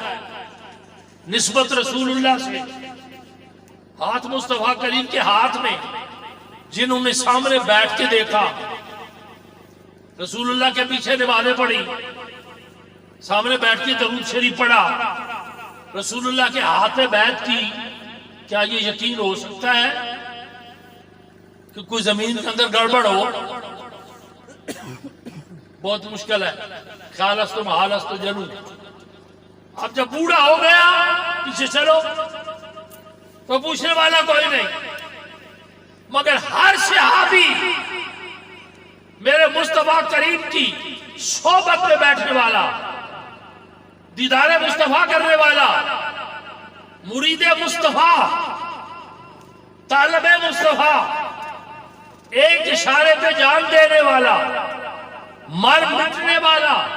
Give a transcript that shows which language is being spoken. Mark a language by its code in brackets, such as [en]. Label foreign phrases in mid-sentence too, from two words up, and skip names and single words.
[ur] نسبت رسول اللہ سے, ہاتھ مصطفیٰ کریم کے ہاتھ میں, جنہوں نے سامنے بیٹھ کے دیکھا, رسول اللہ کے پیچھے نمازیں پڑھی, سامنے بیٹھ کے درود شریف پڑھا, رسول اللہ کے ہاتھ میں بیعت کی, کیا یہ یقین ہو سکتا ہے کہ کوئی زمین کے اندر گڑبڑ ہو؟ بہت مشکل ہے. [fa] خیال است و محال است و جنو. [ur] اب جب بوڑھا ہو گیا پیچھے چلو تو پوچھنے والا کوئی نہیں, مگر ہر صحابی میرے مصطفیٰ کریم کی صحبت میں بیٹھنے والا, دیدار مصطفیٰ کرنے والا, مرید مصطفیٰ, طالب مصطفیٰ, ایک اشارے پہ جان دینے والا, مر مٹنے والا,